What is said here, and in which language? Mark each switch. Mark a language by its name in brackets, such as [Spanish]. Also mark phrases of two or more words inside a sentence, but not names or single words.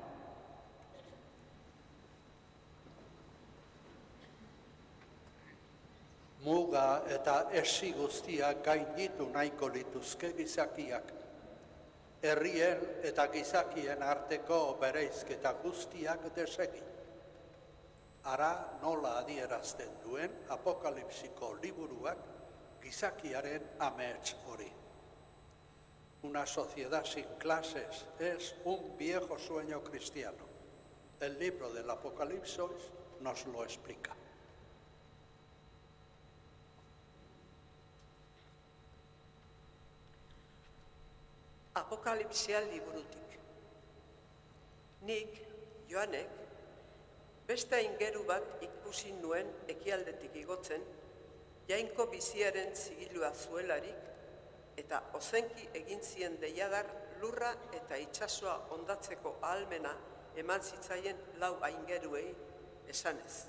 [Basque] Muga eta esi guztiak gainditu nahiko lituzke gizakiak. Herrien eta gizakien arteko bereizketa guztiak desegin. Ara nola adierazten duen Apokalipsiko liburuak gizakiaren amets hori. [Spanish] Una sociedad sin clases es un viejo sueño cristiano. El libro del Apocalipsis nos lo explica. [Basque] Apokalipsia liburutik. Nik, Joanek, beste aingeru bat ikusi nuen ekialdetik igotzen, jainko biziaren zigilua zuelarik, eta ozenki egin zien deiadar lurra eta itsasoa ondatzeko ahalmena eman zitzaien 4 aingeruei esanez.